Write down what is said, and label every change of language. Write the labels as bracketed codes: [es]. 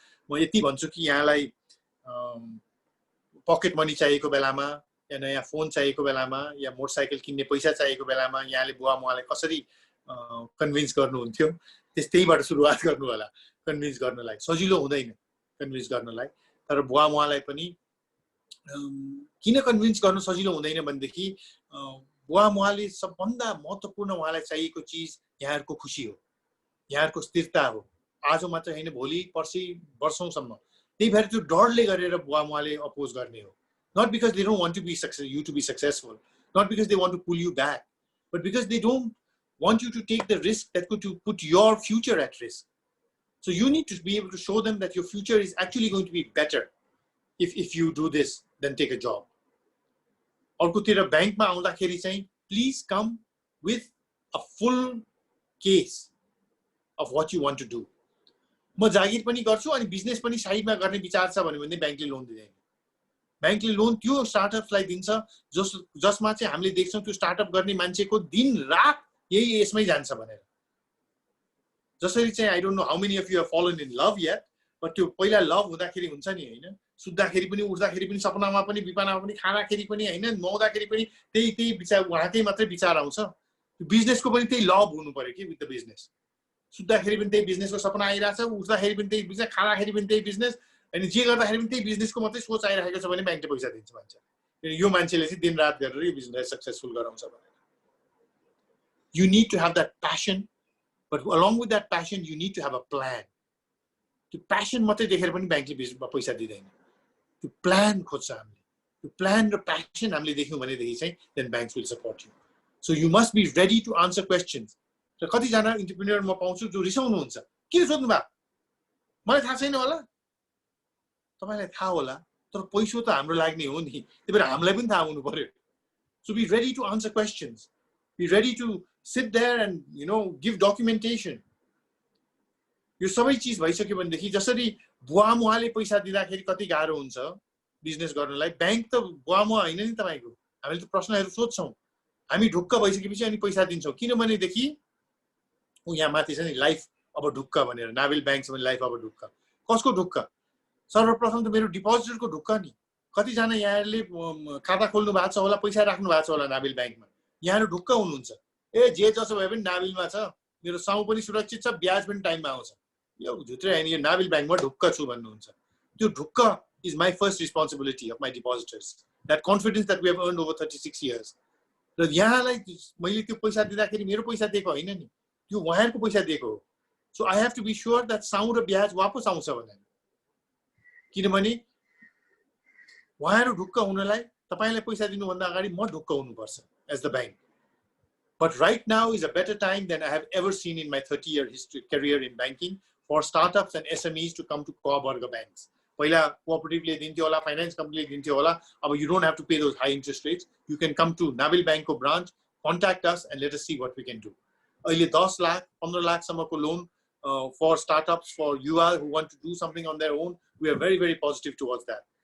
[ne] म यति भन्छु कि यहाँलाई पकेट मनी चाहिएको बेलामा या नयाँ फोन चाहिएको बेलामा या मोटरसाइकल किन्ने पैसा चाहिएको बेलामा यहाँले बुवा मुवालाई कसरी कन्भिन्स गर्नुहुन्थ्यो, त्यस्तैबाट सुरुवात गर्नु होला. कन्भिन्स गर्नलाई सजिलो हुँदैन कन्भिन्स गर्नलाई, तर बुवा मुवालाई पनि किन कन्भिन्स गर्न सजिलो हुँदैन भनेदेखि बुवा मुवाले सबभन्दा महत्त्वपूर्ण उहाँलाई चाहिएको चिज यहाँहरुको खुशी हो, यहाँहरुको स्थिरता हो. आज मात्र हैन, भोलि पर्सि वर्षौंसम्म. त्यही भएर त्यो डरले गरेर बुवा मुवाले अपोज गर्ने हो. [en] Not because they don't want to be you to be successful, not because they want to pull you back, but because they don't want you to take the risk that could put your future at risk. So you need to be able to show them that your future is actually going to be better if you do this than take a job. [ne] अर्कोतिर बैंकमा आउँदाखेरि चाहिँ [en] please come with a full case of what you want to do. [ne] म जागिर पनि गर्छु अनि business पनि साइडमा गर्ने विचार छ भने बैंकले लोन दिँदैन. बैंकले लोन त्यो स्टार्टअप्सलाई दिन्छ जसमा चाहिँ हामीले देख्छौं त्यो स्टार्टअप गर्ने मान्छेको दिन रात यही यसमै जान्छ भनेर. जसरी चाहिँ [en] I don't know how many of you have fallen in love yet, but [ne] त्यो पहिला लभ हुँदाखेरि हुन्छ नि हैन, सुत्दाखेरि पनि उठ्दाखेरि पनि सपनामा पनि विपनामा पनि खानाखेरि पनि हैन, नुहाउँदाखेरि पनि त्यही विचार उहाँकै मात्रै विचार आउँछ. त्यो बिजनेसको पनि त्यही लभ हुनु पर्यो कि [en] With the business. [ne] सुत्दाखेरि पनि त्यही बिजनेसको सपना आइराछ, उठ्दाखेरि पनि त्यही बिजनेस, खानाखेरि पनि त्यही बिजनेस, अनि जे गर्दाखेरि पनि त्यही बिजनेसको मात्रै सोच आइरहेको छ भने बैंकले पैसा दिन्छ मान्छे. यो मान्छेले चाहिँ दिनरात गरेर यो बिजनेस सक्सेसफुल गराउँछ भनेर. [en] You need to have that passion, but along with that passion you need to have a plan. [ne] त्यो passion मात्रै देखेर पनि बैंकले पैसा दिदैन. त्यो plan खोज्छ हामीले. त्यो plan र passion हामीले देख्यौं भनेदेखि चाहिँ [en] then banks will support you. So you must be ready to answer questions. [ne] र कति जना एन्टरप्रेन्योर म पाउँछु जो रिसाउनु हुन्छ, किन सोध्नु भा, मलाई थाहा छैन होला. तपाईलाई थाहा होला, तर पैसा त हाम्रो लाग्ने हो नि, त्यही भएर हामीलाई पनि थाहा हुनु पर्यो. [en] So be ready to answer questions. Be ready to sit there and give documentation. [ne] यो सबै चीज भइसक्यो भनेदेखि जसरी बुवा मुवाले पैसा दिँदाखेरि कति गाह्रो हुन्छ बिजनेस गर्नलाई, बैंक त बुवा मुवा हैन नि तपाईको. हामीले त प्रश्नहरु सोध्छौं, हामी ढुक्क भइसकेपछि अनि पैसा दिन्छौं. किनभनेदेखि यहाँ माथि छ नि लाइफ अब ढुक्क भनेर, नाभिल बैंक छ भने लाइफ अब ढुक्क. कसको ढुक्क? सर्वप्रथम त मेरो डिपोजिटरको ढुक्क नि. कति जना यहाँहरुले खाता खोल्नु भएको छ होला, पैसा राख्नु भएको छ होला नाभिल बैंकमा, यहाँहरु ढुक्क हुनुहुन्छ. ए जे जसो भए पनि नाभिलमा छ, मेरो साउ पनि सुरक्षित छ, ब्याज पनि टाइममा आउँछ. यो झुत्रे हैन, यो नाभिल ब्याङ्कमा ढुक्क छु भन्नुहुन्छ। त्यो ढुक्क [en] is my first responsibility of my depositors. That confidence that we have earned over 36 years. [ne] र यहाँलाई मैले त्यो पैसा दिँदाखेरि मेरो पैसा दिएको हैन नि, त्यो उहाँहरुको पैसा दिएको हो। [en] So I have to be sure that [ne] साउँ र ब्याज वापस आउँछ भनेर, किनभने उहाँहरु ढुक्क हुनलाई तपाईलाई पैसा दिनुभन्दा अगाडि म ढुक्क हुनुपर्छ [en] as the bank. But right now is a better time than I have ever seen in my 30-year career in banking for startups and SMEs to come to co-borga banks. [ne] पहिला कोअपरेटिभले दिन्थ्यो होला, फाइनान्स कम्पनीले दिन्थ्यो होला, अब [en] you don't have to pay those high interest rates. You can come to Nabil Bank को branch, contact us and let us see what we can do. [ne] अहिले 10 लाख 15 लाख सम्मको लोन [en] for startups, for युवा who want to do something on their own, we are very very positive towards that.